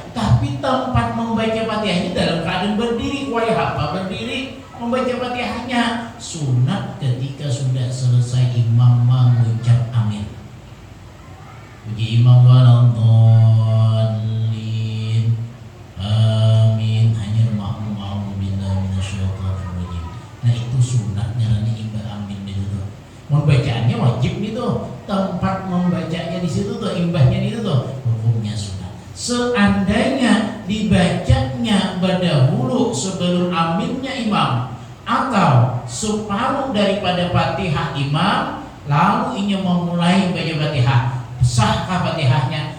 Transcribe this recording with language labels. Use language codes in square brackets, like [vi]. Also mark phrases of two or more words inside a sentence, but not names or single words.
[id] Tapi tempat membaca Fatihahnya dalam keadaan berdiri, apa berdiri membaca Fatihahnya. Sunat ketika sudah selesai imam mengucap amin. Puji imam [ar] ولا الضالين آمين, [id] hanya makmum [ar] بالله من الشيطان الرجيم. [id] Nah itu sunatnya nanti imbah amin itu tuh. Membacaannya wajib nih tuh, tempat membacanya di situ tuh, imbahnya di situ tuh, hukumnya sunat. Seandainya dibacanya berdahulu sebelum aminnya imam, atau separuh daripada Fatihah imam, lalu ia memulai baca Fatihah, sahkah Fatihahnya?